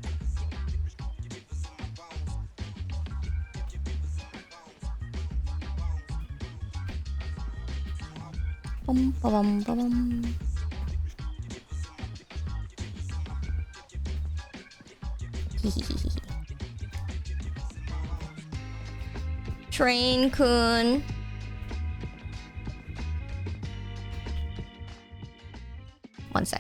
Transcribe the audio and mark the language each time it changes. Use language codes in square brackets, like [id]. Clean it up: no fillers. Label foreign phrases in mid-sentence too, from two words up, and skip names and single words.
[en] Bum, ba-bum, ba-bum. Train-kun. One sec.